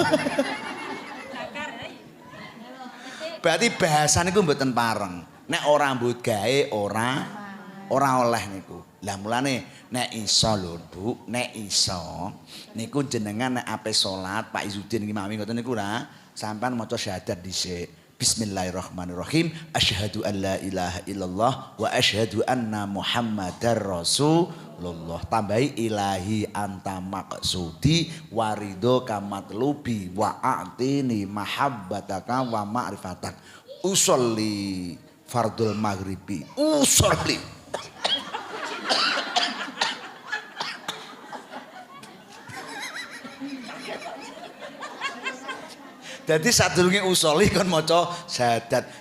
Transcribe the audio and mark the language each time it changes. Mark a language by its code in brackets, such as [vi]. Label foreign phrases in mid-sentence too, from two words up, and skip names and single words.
[jv] Berarti bahasa niku mboten pareng. Nek ora mbut gawe ora oleh niku. Lah mulane nek iso lho Bu, nek iso niku jenengan nek ape salat Pak Izudin iki mami ngoten niku ra sampean maca syahadat dhisik. [ar] بسم الله الرحمن الرحيم. أشهد أن لا إله إلا الله وأشهد أن محمدا رسول الله. Tambahi إلهي أنت مقصودي ورضاك مطلوبي وأعطني محبتك ومعرفتك. أصلي فرض المغرب. Usolli. [jv] Jadi sadurunge usoli kon maca syahadat.